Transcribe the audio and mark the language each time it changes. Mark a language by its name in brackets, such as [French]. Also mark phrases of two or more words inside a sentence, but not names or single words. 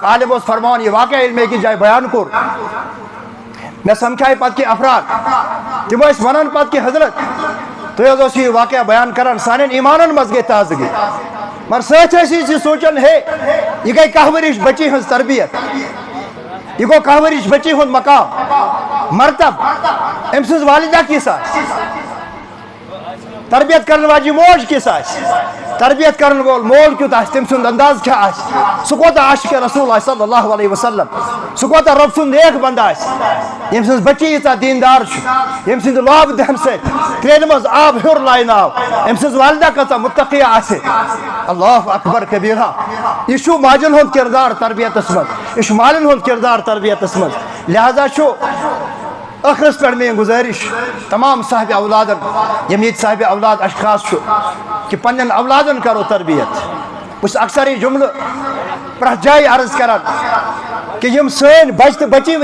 [Kashmiri] عالِم اوس فرماوان یہِ واقعہ ییٚلہِ مےٚ أکِس جایہِ بیان کوٚر مےٚ سمکھایہِ پتہٕ کینٛہہ افراد تِم ٲسۍ ونان پتہٕ کہ حضرت تُہۍ حظ اوسُو یہِ واقعہ بیان کران سانٮ۪ن ایٖمانن منٛز گٔے تازگی مگر سۭتۍ ٲسۍ أسۍ یہِ سونٛچان ہے یہِ گٔے کاہ ؤرِش بچی ہٕنٛز تربیت یہِ گوٚو کاہ ؤرِش بچی ہُنٛد مقام مرتب أمۍ سٕنٛز والدہ کِژھ آسہِ تربیت کرنے واجی موج کس آس تربیت کرنے وول مول کیت آس تم سند انداز کیا آس سہ کوتاہ عاشق [Arabic] رسول اللہ صلی اللہ علیہ وسلم [Kashmiri] سہ کوتاہ رب سند نیک بند آس یم سن بچی ییژاہ دیندار یم سند لاب دہن ست ترٛیٚنہِ منٛز آب ہیوٚر لایناو ام سٕنٛز والدہ کۭژاہ متقیہ آسہِ [Arabic] اللہ اکبر کبیرہ [Kashmiri] یہ چھُ ماجن ہُنٛد کردار تربیتس منٛز یہ چھُ مالین ہُنٛد کردار تربیتس منٛز لہذا چھُ ٲخرس پٮ۪ٹھ میٲنۍ گزٲرش تمام صاحب اولادن یم ییٚتہِ صاحب اولاد اشخاص چھُ کہ پننٮ۪ن اولادن کرو تربیت بہٕ چھُس اکثر یہ جملہٕ پرٛٮ۪تھ جایہِ عرض کران کہ یم سٲنۍ بچہِ تہٕ بچی